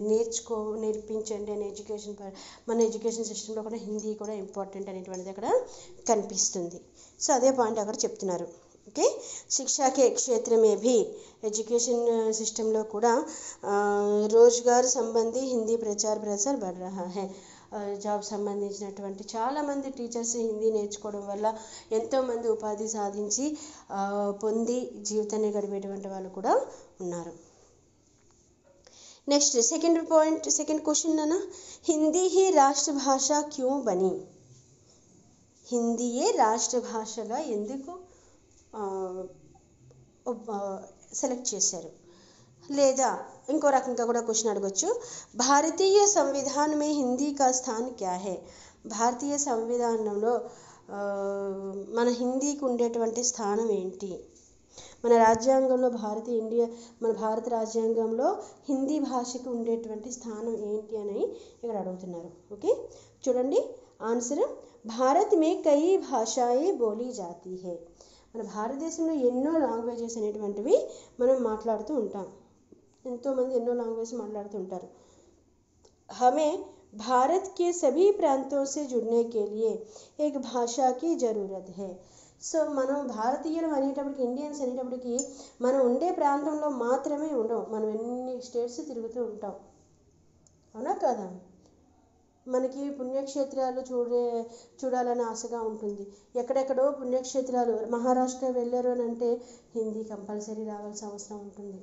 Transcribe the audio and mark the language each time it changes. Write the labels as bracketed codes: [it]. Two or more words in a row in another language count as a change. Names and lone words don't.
[te] నేర్పించండి అనే మన ఎడ్యుకేషన్ సిస్టంలో కూడా హిందీ కూడా ఇంపార్టెంట్ అనేటువంటిది అక్కడ కనిపిస్తుంది. సో అదే పాయింట్ అక్కడ చెప్తున్నారు. [hi] ఓకే, शिक्षा के क्षेत्र में भी, [te] ఎడ్యుకేషన్ సిస్టంలో కూడా [hi] रोज़गार संबंधी हिंदी प्रचार प्रसार बढ़ रहा है. [te] జాబ్ సంబంధించినటువంటి చాలామంది టీచర్స్ హిందీ నేర్చుకోవడం వల్ల ఎంతోమంది ఉపాధి సాధించి పొంది జీవితాన్ని గడిపేటువంటి వాళ్ళు కూడా ఉన్నారు. [en] next second point, second question [hi] है ना, हिंदी ही राष्ट्रभाषा क्यों बनी? [te] హిందీయే రాష్ట్ర భాషగా ఎందుకు సెలెక్ట్ చేశారు? లేదా ఇంకో రకంగా కూడా క్వశ్చన్ అడగొచ్చు, [hi] भारतीय संविधान में हिंदी का स्थान क्या है? [te] భారతీయ సంవిధానంలో మన హిందీకి ఉండేటువంటి స్థానం ఏంటి? మన రాజ్యాంగంలో మన భారత రాజ్యాంగంలో హిందీ భాషకు ఉండేటువంటి స్థానం ఏంటి అని ఇక్కడ అడుగుతున్నారు. ఓకే, చూడండి ఆన్సర్, [hi] भारत में कई भाषाएँ बोली जाती हैं. [te] మన భారతదేశంలో ఎన్నో లాంగ్వేజెస్ అనేటువంటివి మనం మాట్లాడుతూ ఉంటాం. ఎంతోమంది ఎన్నో లాంగ్వేజ్ మాట్లాడుతూ ఉంటారు. [hi] हमें भारत के सभी प्रांतों से जुड़ने के लिए एक भाषा की जरूरत है. [te] సో మనం భారతీయులు అనేటప్పటికి, ఇండియన్స్ అనేటప్పటికి మనం ఉండే ప్రాంతంలో మాత్రమే ఉండవు, మనం ఎన్ని స్టేట్స్ తిరుగుతూ ఉంటాం, అవునా కదా? మనకి పుణ్యక్షేత్రాలు చూడాలని ఆశగా ఉంటుంది. ఎక్కడెక్కడో పుణ్యక్షేత్రాలు, మహారాష్ట్ర వెళ్ళారు అని అంటే హిందీ కంపల్సరీ రావాల్సిన అవసరం ఉంటుంది.